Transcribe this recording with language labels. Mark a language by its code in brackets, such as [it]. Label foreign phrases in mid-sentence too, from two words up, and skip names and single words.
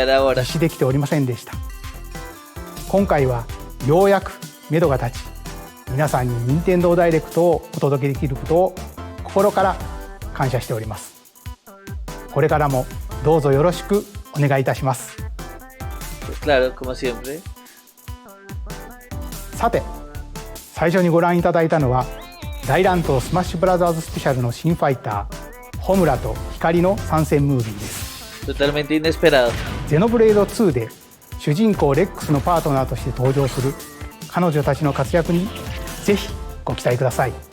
[es] ya era hora. [ja] 実施できておりませんでした。今回はようやく目処が立ち、皆さんに任天堂ダイレクトをお届けできることを心から感謝しております。これからもどうぞよろしくお願いいたします。 [es] Pues claro, como siempre. [ja] さて、最初にご覧いただいたのは大乱闘スマッシュブラザーズスペシャルの新ファイターホムラと光の参戦ムービーです。 [es] Totalmente inesperado. [ja] ゼノブレード2で主人公レックスのパートナーとして登場する彼女たちの活躍にぜひご期待ください。